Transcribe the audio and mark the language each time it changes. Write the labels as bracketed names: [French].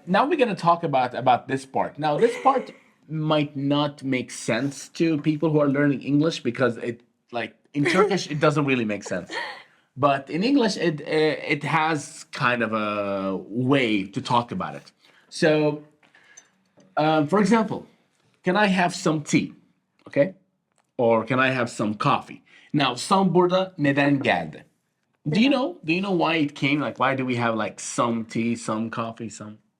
[English] Now we're going to talk about this part. Now this part might not make sense to people who are learning English because it like in Turkish it doesn't really make sense. But in English it has kind of a way to talk about it. So for example, can I have some tea? Okay? Or can I have some coffee? [Turkish] Now [English] some [Turkish] burada neden geldi? [English] Do you know why it came? Like, why do we have like some tea, some coffee, some?